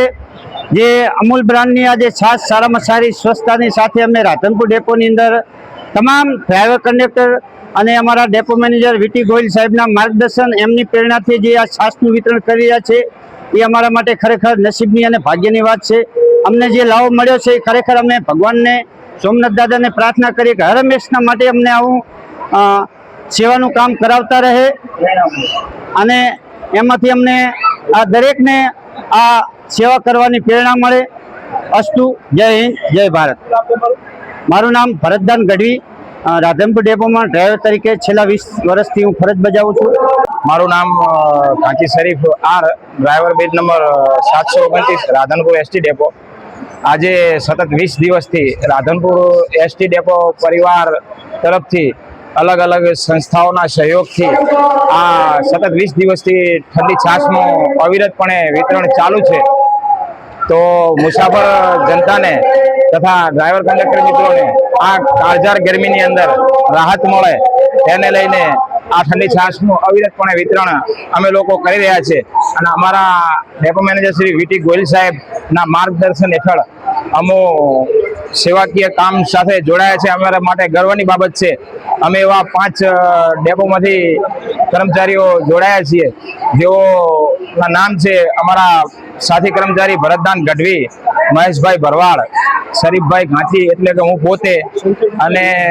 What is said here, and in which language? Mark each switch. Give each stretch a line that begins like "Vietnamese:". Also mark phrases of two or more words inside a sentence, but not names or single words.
Gujarati: જે અમૂલ બ્રાંડની આજ છાશ સારામાં સારી સ્વસ્થતાની સાથે અમે રાધનપુર ડેપોની અંદર તમામ ડ્રાઇવર કંડક્ટર અને અમારા ડેપો મેનેજર વીટી ગોયલ સાહેબના માર્ગદર્શન એમની પ્રેરણાથી જે આ છાશનું વિતરણ કરી રહ્યા છે એ અમારા માટે ખરેખર નસીબની અને ભાગ્યની વાત છે। અમને જે લાભ મળ્યો છે ખરેખર અમે ભગવાનને સોમનાથ દાદાને પ્રાર્થના કરી કે હર હમેશના માટે અમને આવું સેવાનું કામ કરાવતા રહે અને એમાંથી અમને આ દરેકને આ સેવા કરવાની પ્રેરણા મળે। અસ્તુ। જય હિંદ, જય ભારત। મારું નામ ભરતદાન ગઢવી, રાધનપુર ડેપો માં ડ્રાઇવર તરીકે છેલ્લા 20 વર્ષથી હું ફરજ બજાવું છું। મારું નામ કાંચી શરીફ આર, ડ્રાઇવર બેજ નંબર 729 રાધનપુર એસટી ડેપો। આજ સતત 20 દિવસથી રાધનપુર એસટી ડેપો પરિવાર તરફથી અલગ અલગ સંસ્થાઓ સહયોગ થી આ સતત 20 દિવસ થી ઠંડી છાશનુ અવિરતપણે વિતરણ ચાલુ છે। તો મુસાફર જનતા ને તથા ડ્રાઇવર કંડક્ટર મિત્રો ને આ કાળઝાળ ગરમી અંદર રાહત મળે તેને લઈને આ ઠંડી છાશનું અવિરતપણે વિતરણ અમે લોકો કરી રહ્યા છે અને અમારા ડેપો મેનેજર શ્રી વીટી ગોયલ સાહેબના માર્ગદર્શન હેઠળ અમો સેવાકીય કામ સાથે જોડાયા છે. અમારા માટે ગર્વની બાબત છે. અમે એવા 5 ડેપોમાંથી કર્મચારીઓ જોડાયા છીએ જેઓના નામ છે અમારા સાથી કર્મચારી ભરતદાન ગઢવી, મહેશભાઈ ભરવાડ, શરીફભાઈ ઘાંચી એટલે કે હું પોતે, અને